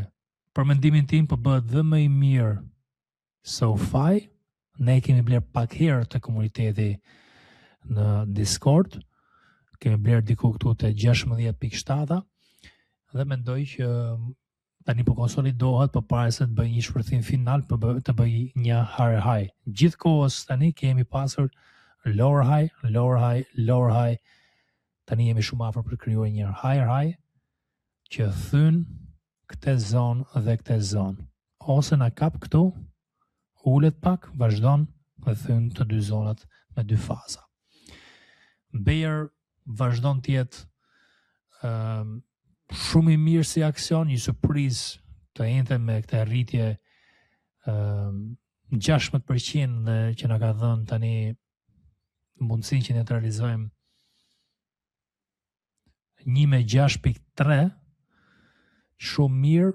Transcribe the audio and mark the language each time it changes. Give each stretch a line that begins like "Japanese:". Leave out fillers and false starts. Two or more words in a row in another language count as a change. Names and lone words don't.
Albanian: Për mendimin tim po bëhet dhe më i mirë SoFi. Ne kemi bler pak herë të komuniteti në Discord, kemi bler diku këtu te 16.7 dhe mendoj që tani po konsolidohet përpara se të bëj një shpërthim final për të bëj një
English: higher high.
Albanian: Gjithkohës tani kemi pasur
English: lower high, lower high, lower high.
Albanian: Tani jemi shumë afër për krijuar një
English: higher high
Albanian: që thyn këtë zonë dhe këtë zonë. Ose na kap këtu, ulet pak, vazhdon dhe thyn të dy zonat me dy faza. Bayer vazhdon të jetë shumë i mirë si aksion, një surprizë të njëjtën me këtë rritje 16% dhe që na ka dhënë tani mundësinë që ne të realizojmë 1.6.3 shumë mirë.